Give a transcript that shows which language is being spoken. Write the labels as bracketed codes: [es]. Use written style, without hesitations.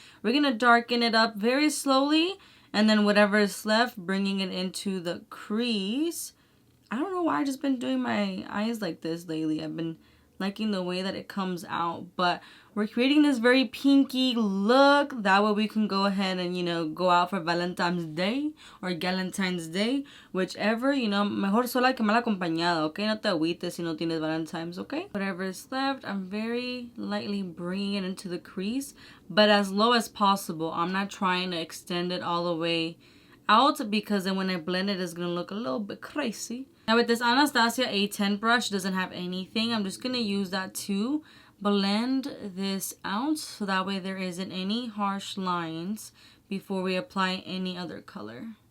[en] We're going to darken it up very slowly. And then whatever is left, bringing it into the crease. I don't know why I've just been doing my eyes like this lately. I've been liking the way that it comes out. But we're creating this very pinky look. That way we can go ahead and, you know, go out for Valentine's Day or Galentine's Day. Whichever, you know, [es] mejor sola que mal acompañada, okay? No te agüites si no tienes Valentine's, okay? [en] Whatever is left, I'm very lightly bringing it into the crease. But as low as possible. I'm not trying to extend it all the way out because then when I blend it, it's going to look a little bit crazy. Now with this Anastasia A10 brush, doesn't have anything. I'm just going to use that to blend this out so that way there isn't any harsh lines before we apply any other color.